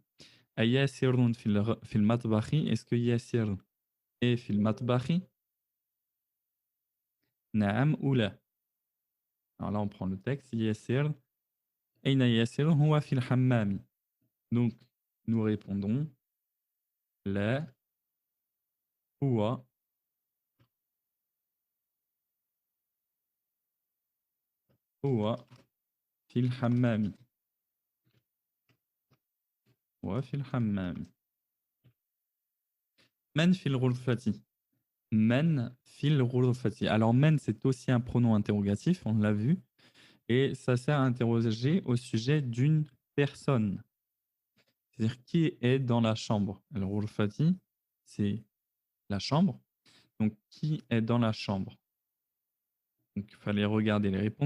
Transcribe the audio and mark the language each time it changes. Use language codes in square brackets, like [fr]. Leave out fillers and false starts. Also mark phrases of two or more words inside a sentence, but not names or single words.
[ar] أياسرٌ في المطبخِ, [fr] est-ce que Yassir est [ar] في المطبخِ? نعم أو لا. [fr] Alors là, on prend le texte. [ar] ياسر. أين ياسر هو في الحمامِ. [fr] Donc, nous répondons [ar] لا هو هو في الحمامِ. هو في الحمامِ. من في الغرفةِ. من في الغرفةِ. [fr] Alors men, c'est aussi un pronom interrogatif, on l'a vu, et ça sert à interroger au sujet d'une personne. C'est-à-dire qui est dans la chambre. Alors ghurfati, c'est la chambre. Donc qui est dans la chambre? Donc il fallait regarder les réponses.